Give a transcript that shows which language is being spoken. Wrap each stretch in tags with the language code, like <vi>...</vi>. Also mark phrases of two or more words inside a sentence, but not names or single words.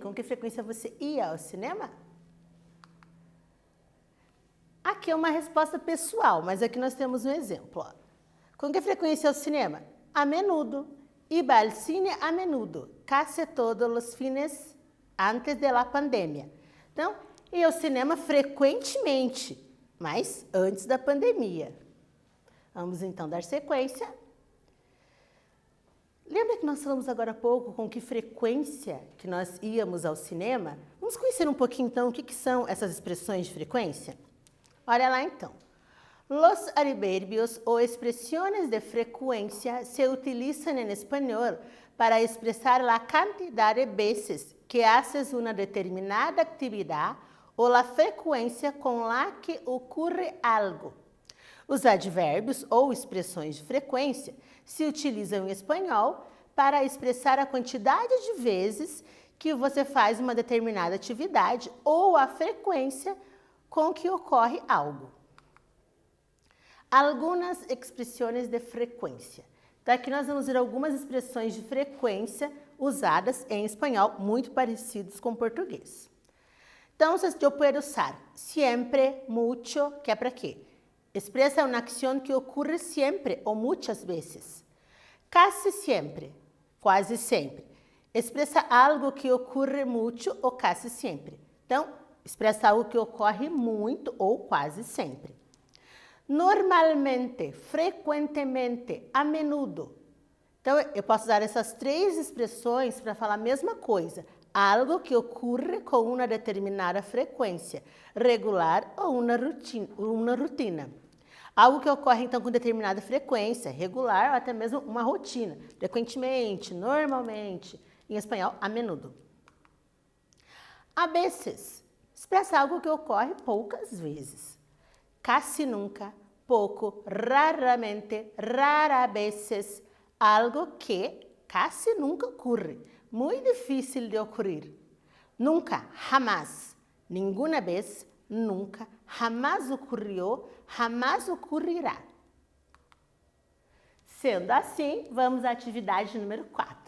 <pt>Com que frequência você ia ao cinema? Aqui é uma resposta pessoal, mas aqui nós temos um exemplo. Ó. Com que frequência ao cinema?</pt> <es>A menudo. Iba al cine a menudo, casi todos os fines</es> <pt>antes da pandemia. Então, ia ao cinema frequentemente, mas antes da pandemia. Vamos então dar sequência. Lembra que nós falamos agora há pouco com que frequência que nós íamos ao cinema? Vamos conhecer um pouquinho então o que são essas expressões de frequência? Olha lá então.</pt> <es>Los adverbios o expresiones de frecuencia se utilizan en español para expresar la cantidad de veces que haces una determinada actividad o la frecuencia con la que ocurre algo.</es> <pt>Os advérbios ou expressões de frequência se utilizam em espanhol para expressar a quantidade de vezes que você faz uma determinada atividade ou a frequência com que ocorre algo. Algumas expressões de frequência. Então, aqui nós vamos ver algumas expressões de frequência usadas em espanhol, muito parecidas com o português. Então, eu posso usar</pt> <es>siempre, mucho,</es> <pt>que é para quê? Expressa uma ação que ocorre sempre ou muitas vezes. Casi sempre, quase sempre. Expressa algo que ocorre muito ou quase sempre. Então, expressa algo que ocorre muito ou quase sempre. Normalmente, frequentemente,</pt> <es>a menudo.</es> <pt>Então, eu posso usar essas três expressões para falar a mesma coisa. Algo que ocorre com uma determinada frequência, regular ou uma rotina. Algo que ocorre, então, com determinada frequência, regular ou até mesmo uma rotina. Frequentemente, normalmente, em espanhol,</pt> <es>a menudo. A veces,</es> <pt>expressa algo que ocorre poucas vezes.</pt> <es>Casi nunca,</es> <pt>pouco, raramente,</pt> <es>rara veces,</es> <pt>algo que</pt> <es>casi nunca</es> <pt>ocorre, muito difícil de ocorrer.</pt> <es>Nunca, jamás,</es> <pt>nenhuma vez,</pt> <es>nunca, jamás</es> <pt>ocorreu, jamás ocorrerá. Sendo assim, vamos à atividade número 4.</pt>